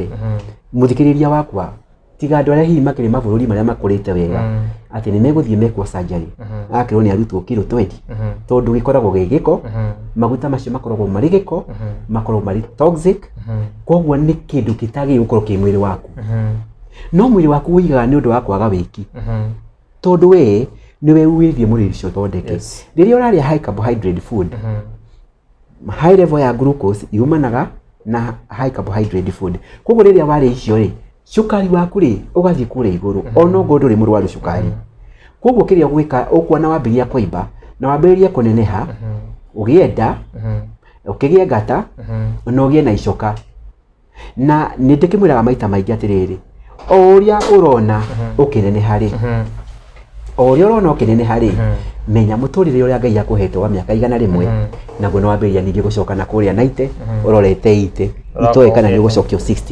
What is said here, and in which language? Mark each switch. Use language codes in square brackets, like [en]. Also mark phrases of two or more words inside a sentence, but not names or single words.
[ki] Mũthikĩrĩria wakwa, tiga andũ arĩa hihi makĩrĩ mabũrũri marĩa makũrĩte wega atĩ nĩ megũthiĩ mekwo surgery akĩrwo nĩ arutwo kiro 20, tondũ gĩkoragwo gĩ gĩko, maguta macio makoragwo marĩ gĩko, makoragwo marĩ toxic, koguo nĩ kĩndũ gĩtagĩrĩirwo gũkorwo kĩ mwĩrĩ waku. No mwĩrĩ waku ũigaga nĩ ũndũ wa kwaga wĩki, tondũ we nĩwe uwĩthie mũrĩre ũcio thondeke. Rĩrĩa ũrarĩa [en] high carbohydrate food, high level [ki] ya glucose yumanaga na [en] high carbohydrate food, [ki] koguo rĩrĩa warĩa icio rĩ, cukari waku rĩ ũgathiĩ kũrĩa igũrũ, ona ũngĩkorwo ndũrĩ mũrwaru cukari. Koguo kĩrĩa ũgwĩka, ũkuona wambĩrĩria kũimba na wambĩrĩria kũneneha, ũgĩe nda, ũkĩgĩe ngata, na ũgĩe na icoka. Na nĩ ndĩkĩmwĩraga maita maingĩ atĩrĩrĩ, o ũrĩa ũrona ũkĩneneha rĩ, o ũrĩa ũrona ũkĩneneha rĩ, menya mũtũrĩre ũrĩa Ngai akũhete wa mĩaka 100 naguo nĩ wambĩrĩria ningĩ gũcoka na kũrĩa 90 ũrorete 80, itoĩ kana nĩ ũgũcokio 60.